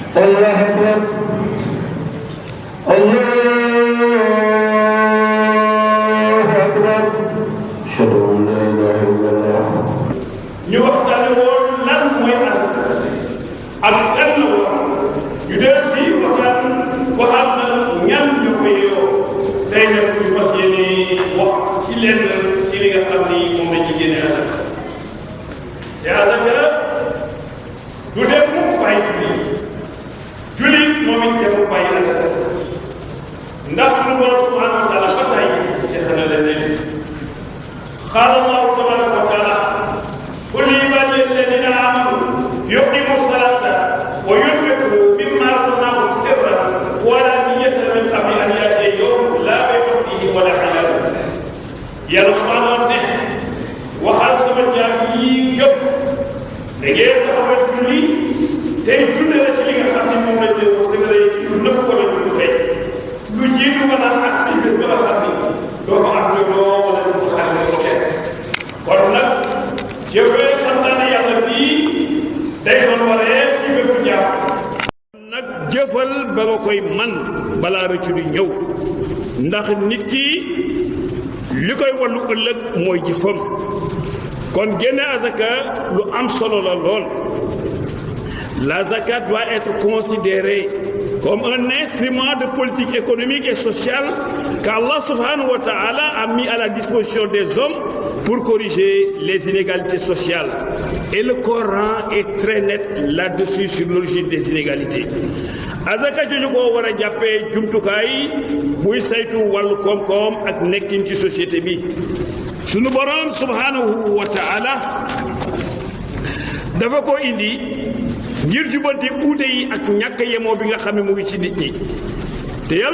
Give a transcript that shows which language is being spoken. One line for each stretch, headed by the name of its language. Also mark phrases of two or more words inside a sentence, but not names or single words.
Arabic: الله أكبر الله أكبر أشهد أن لا إله إلا الله.
Wolof: ñu waxtaane woon lan mooy asaka ak kan la war ñu del si waxaat na ñan ñu ko yeewoo tey nag ñu fas yéene wax ci lenn ci li nga xam ni moom la ci génne asaka te asaka du def mu bàyyi julli moom it def mu bàyyi asaka ndax suñu borom
Arabic: سبحانه وتعالى
Wolof: ba tey seetana la leen
Arabic: قال الله تبارك وتعالى قل لعبادي الذين آمنوا يقيموا الصلاة وينفقوا مما رزقناهم سرا وعلانية من قبل أن يأتي يوم لا بيع فيه ولا خلال. يا سبحان الله
Wolof: waxal sama jaam yi gëm da ngeen taxawal julli tey dundal la ci li nga xam ne moom lañ leen wax sëgale ci lu nëpp wala lu fay lu jiitu ba naan ak say bés ba nga xam ni doo fa am jotoo wala du fa xaar ko kenn kon nag jëfee santaane yàlla bii day doon wareef ci bépp jaam nag jëfal ba nga koy man balaa rëccu di ñëw ndax nit ki li koy wallu ëllëg mooy jëfam kon génne azaka lu am solo la lool.
French: La zakat doit être considérée comme un instrument de politique économique et sociale qu'Allah
Arabic: سبحانه وتعالى
French: a mis à la disposition des hommes pour corriger les inégalités sociales. Et le Coran est très net là-dessus sur l'origine des inégalités.
Wolof: azaka jooju ko war a jàppee jumtukaay buy saytu wàllu koom-koom ak nekkin ci société bi sunu borom
Arabic: سبحانه وتعالى
Wolof: dafa ko indi ngir jubanti uute yi ak ñàkk yemoo bi nga xam ne mu ngi ci nit ñi te yàlla